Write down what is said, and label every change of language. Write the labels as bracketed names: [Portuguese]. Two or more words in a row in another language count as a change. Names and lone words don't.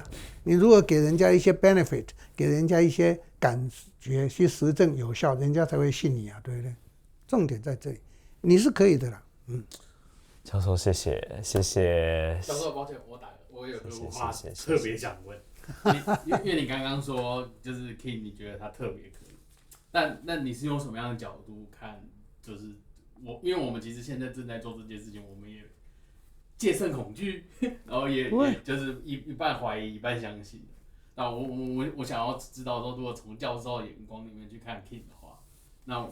[Chinese] 你如果給人家一些 benefit， 給人家一些感覺去實證有效，人家才會信你啊，对不對？重點在這裡，你是可以的啦。教授，謝謝。教授，抱歉，我打了，我有個話特別想問，因為你剛剛說就是 King，你覺得他特別可以，但那你是用什麼樣的角度看？就是因為我們其實現在正在做這件事情，我們也戒慎恐懼，然後也就是一半懷疑一半相信。那我想要知道說，如果從教授的眼光裡面去看 King 的話，那